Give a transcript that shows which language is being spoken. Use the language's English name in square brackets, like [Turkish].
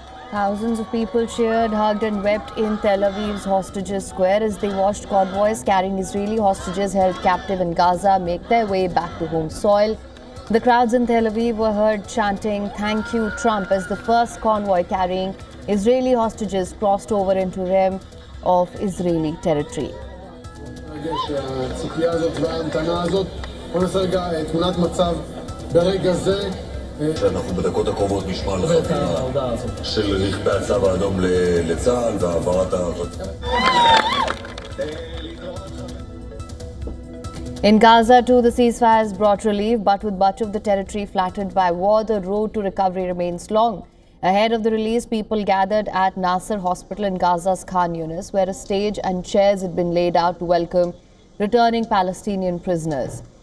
[English] Thousands of people cheered, hugged and wept in Tel Aviv's Hostages Square as they watched convoys carrying Israeli hostages held captive in Gaza make their way back to home soil. The crowds in Tel Aviv were heard chanting, "Thank you, Trump," as the first convoy carrying Israeli hostages crossed over into realm of Israeli territory. [Hebrew] הציפייה הזאת וההמתנה הזאת. בוא נעשה רגע תמונת מצב ברגע זה. שאנחנו בדקות הקרובות נשמע על החבירה של רכבי הצלב האדום לצה"ל והעברת [English] In Gaza too, the ceasefire has brought relief, but with much of the territory flattened by war, the road to recovery remains long. Ahead of the release, people gathered at Nasser Hospital in Gaza's Khan Yunis, where a stage and chairs had been laid out to welcome returning Palestinian prisoners.